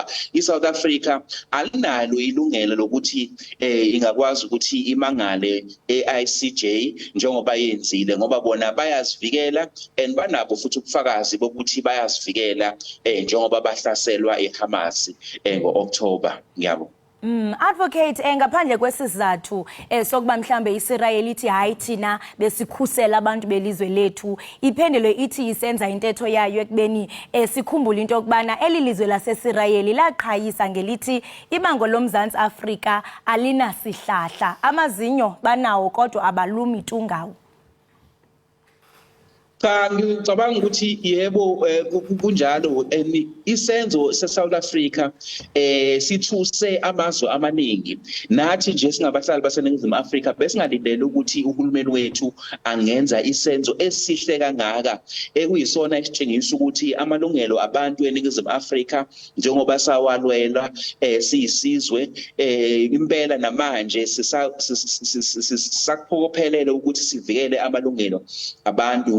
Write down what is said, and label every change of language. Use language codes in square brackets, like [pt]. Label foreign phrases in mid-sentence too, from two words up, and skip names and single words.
[zu] iSouth Africa alinalo ilungelo lokuthi ingakwazi ukuthi imangale eICJ njengoba yenzile ngoba bona bayazivikela and banabo futhi ubufakazi bokuthi bayazivikela njengoba bahlaselwa eHamas ngo-October. Ngiyabonga. [xh] Advocate ngaphandle kwesizathu sokuba mhlambe iIsrael ithi hayi thina besikhusela abantu belizwe lethu iphendelo ithi isenza intetho yayo ekubeni sikhumbula into yokubana elilizwe laseIsrael laqhayisa ngelithi ibango loMzantsi Afrika alinasihlahla amazinyo banawo kodwa abalumi tungawo. [zu] Cha ngicabanga ukuthi yebo kunjalo isenzo seSouth Africa sithuse amazwe amaningi nathi nje singabahlali baseNingizimu Afrika besingalindele ukuthi uhulumeni wethu angenza isenzo esihle kangaka ekuyisona esitshengisa ukuthi amalungelo abantu eNingizimu Afrika njengoba sawalwela siyisizwe impela namanje sisaphokophelele ukuthi sivikele amalungelo abantu.